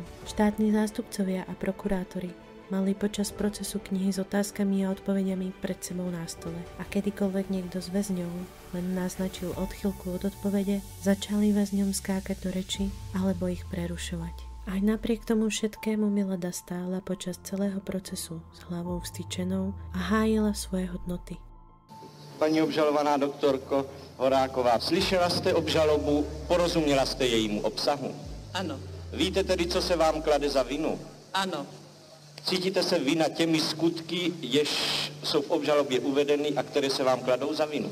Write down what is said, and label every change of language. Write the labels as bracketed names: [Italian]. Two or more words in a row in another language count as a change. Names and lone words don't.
[Slovak] Štátni zástupcovia a prokurátori mali počas procesu knihy s otázkami a odpovediami pred sebou na stole. A kedykoľvek niekto z väzňov len naznačil odchýlku od odpovede, začali väzňom skákať do reči alebo ich prerušovať. Aj napriek tomu všetkému Milada stála počas celého procesu s hlavou vstyčenou a hájila svoje hodnoty. [Czech] Paní obžalovaná doktorko Horáková, slyšela jste obžalobu, porozuměla jste jejímu obsahu? Ano. Víte tedy, co se vám klade za vinu? Ano. Cítíte se vina těmi skutky, jež jsou v obžalobě uvedeny a které se vám kladou za vinu?